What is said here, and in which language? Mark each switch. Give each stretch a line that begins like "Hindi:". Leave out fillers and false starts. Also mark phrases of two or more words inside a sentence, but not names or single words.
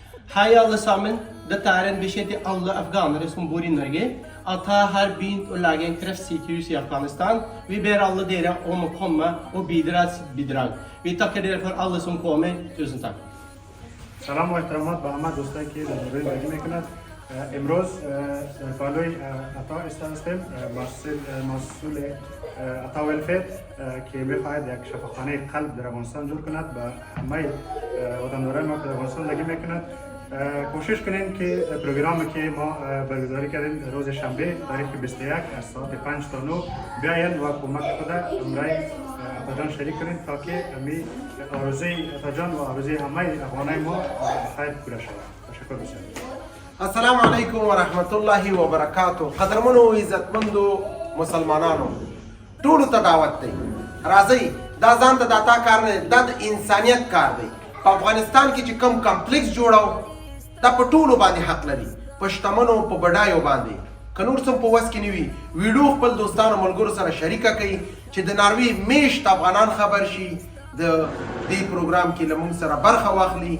Norwegian: Hej allesammen, dette en beskjed til alle afghanere som bor i Norge at jeg har begynt å lage en kreftsykehus i Afghanistan. Vi ber alle dere om å komme og bidra sitt bidrag. Vi takker dere for alle som kommer. Tusen takk.
Persian: سلام و احترامات به همه دوستایی که در دوره بازی میکنند. امروز بالای عطا هستیم، مسئول عطا ولفیر که میخواهد یک شفاخانه قلب در افغانستان جور کند به همه وطنداران ما که در افغانستان لگی میکند. کوشش کنین که پروگرامی که ما برگزاری کردیم روز شنبه تاریخ 21 از ساعت 5 تا 9 بیاین و کمک خود امرای عطا شریک کنین تا که امی آرزوی عطا جان و آرزوی همه افغانای ما خیر پوره شود. تشکر بسیار.
Arabic: السلام علیکم و رحمت الله و برکاته.
Pashto: قدرمنو و عزتمندو مسلمانانو ټولو ته دعوت دی. راځئ دا ځان ته د عطا کار نه دا د انسانیت کار دی. په افغانستان کې چې کوم کمپلیکس جوړو دا په ټولو باندې حق لري، په شتمنو په بډایو باندې. که نور څه په وس کې نه وي ویډیو خپل دوستانو ملګرو سره شریکه کړئ چې د ناروې میشت افغانان خبر شي د دې پروګرام کې له موږ سره برخه واخلي.